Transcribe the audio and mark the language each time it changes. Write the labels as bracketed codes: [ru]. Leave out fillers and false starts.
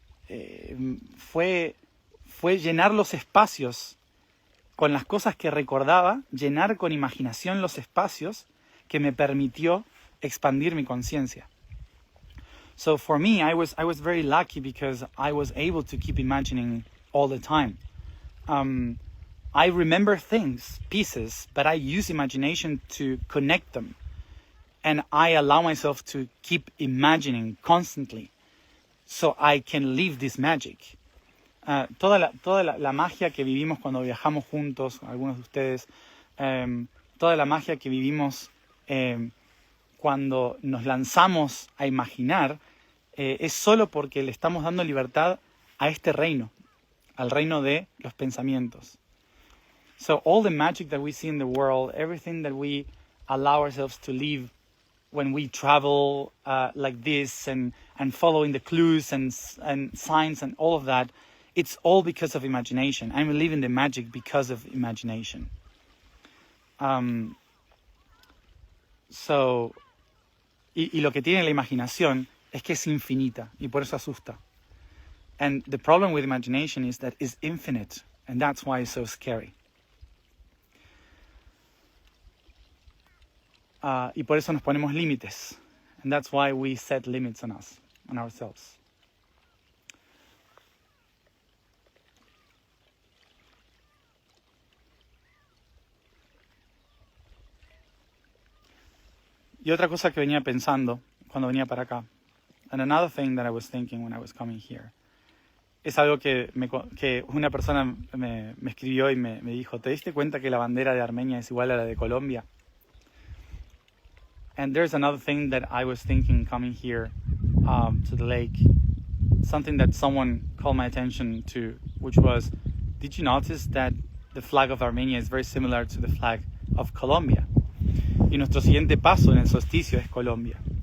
[es] Fue llenar los espacios con las cosas que recordaba, llenar con imaginación los espacios que me permitió expandir mi conciencia. [en] So for me, I was very lucky because I was able to keep imagining all the time. I remember things, pieces, but I use imagination to connect them. And I allow myself to keep imagining constantly so I can live this magic. [es] Toda la magia que vivimos cuando viajamos juntos, algunos de ustedes, toda la magia que vivimos cuando nos lanzamos a imaginar, es solo porque le estamos dando libertad a este reino, al reino de los pensamientos. [en] So all the magic that we see in the world, everything that we allow ourselves to live when we travel like this and following the clues and signs and all of that, it's all because of imagination. I'm living the magic because of imagination. [es] Y lo que tiene la imaginación es que es infinita y por eso asusta. [en] And the problem with imagination is that it's infinite, and that's why it's so scary. [es] Y por eso nos ponemos límites. [en] And that's why we set limits on us, on ourselves. [es] Y otra cosa que venía pensando cuando venía para acá, [en] and another thing that I was thinking when I was coming here, [es] es algo que una persona me escribió y me dijo, ¿te diste cuenta que la bandera de Armenia es igual a la de Colombia? [en] And there's another thing that I was thinking coming here to the lake, something that someone called my attention to, which was, did you notice that the flag of Armenia is very similar to the flag of Colombia? [es] Y nuestro siguiente paso en el solsticio es Colombia.